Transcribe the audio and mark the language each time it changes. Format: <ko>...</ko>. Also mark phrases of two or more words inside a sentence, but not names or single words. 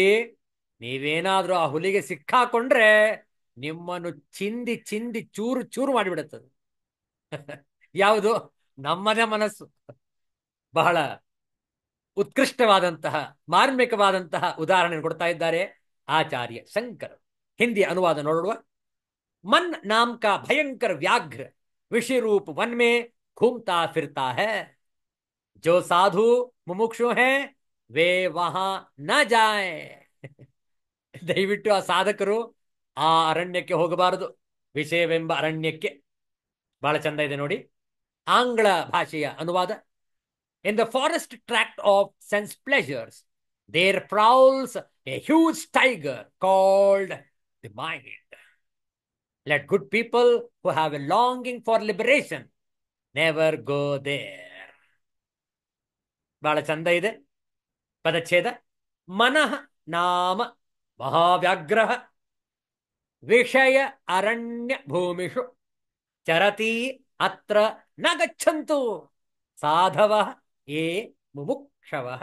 <kn>ನೀವೇನಾದ್ರೂ ಆ ಹುಲಿಗೆ ಸಿಕ್ಕಾಕೊಂಡ್ರೆ ನಿಮ್ಮನ್ನು ಚಿಂದಿ ಚಿಂದಿ ಚೂರು ಚೂರು ಮಾಡಿಬಿಡುತ್ತದೆ. ಯಾವುದು? ನಮ್ಮದೇ ಮನಸ್ಸು. ಬಹಳ ಉತ್ಕೃಷ್ಟವಾದಂತಹ, ಮಾರ್ಮಿಕವಾದಂತಹ ಉದಾಹರಣೆ ಕೊಡ್ತಾ ಇದ್ದಾರೆ ಆಚಾರ್ಯ ಶಂಕರ್. ಹಿಂದಿ ಅನುವಾದ ನೋಡುವ.</kn> <hi>मन नाम का भयंकर व्याघ्र विषय रूप वन में घूमता फिरता है. जो साधु मुमुक्षु हैं वे वहां न जाएं.</hi> <kn>ದಯವಿಟ್ಟು ಆ ಸಾಧಕರು ಆ ಅರಣ್ಯಕ್ಕೆ ಹೋಗಬಾರದು, ವಿಷಯವೆಂಬ ಅರಣ್ಯಕ್ಕೆ. ಬಹಳ ಚಂದ ಇದೆ ನೋಡಿ ಆಂಗ್ಲ ಭಾಷೆಯ ಅನುವಾದ.</kn> <en>In the forest tract of sense pleasures, there prowls a huge tiger called the mind. Let good people who have a longing for liberation never go there.</en> <kn>ಬಹಳ ಚಂದ ಇದೆ ಪದಚ್ಛೇದ.</kn> <sa>ಮನಃ ನಾಮ ಮಹಾವ್ಯಾಘ್ರಃ ವಿಷಯ ಅರಣ್ಯ ಭೂಮಿಷು ಚರತಿ ಅತ್ರ ನ ಗಚ್ಚಂತು ಸಾಧವಃ ಯೇ ಮುಮುಕ್ಷವಃ.</sa>